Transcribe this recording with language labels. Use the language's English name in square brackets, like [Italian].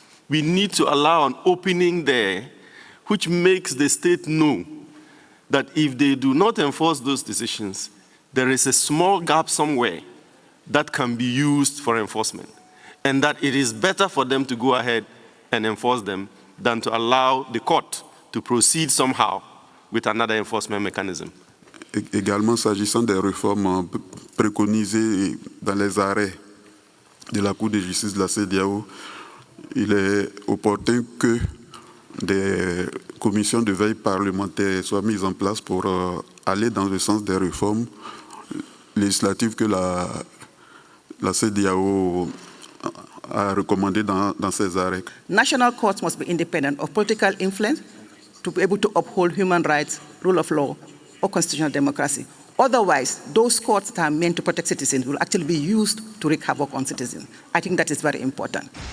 [English] We need to allow an opening there which makes the state know that if they do not enforce those decisions, there is a small gap somewhere that can be used for enforcement, and that it is better for them to go ahead and enforce them than to allow the court to proceed somehow with another enforcement mechanism. [French] Également, s'agissant des réformes préconisées dans les arrêts de la Cour de justice de la CEDEAO, il est opportun que des commissions de veille parlementaire soient mises en place pour aller dans le sens des réformes législatives que la CEDEAO a recommandées dans ses arrêts. [English] National courts must be independent of political influence to be able to uphold human rights, rule of law, or constitutional democracy. Otherwise, those courts that are meant to protect citizens will actually be used to wreak havoc on citizens. I think that is very important.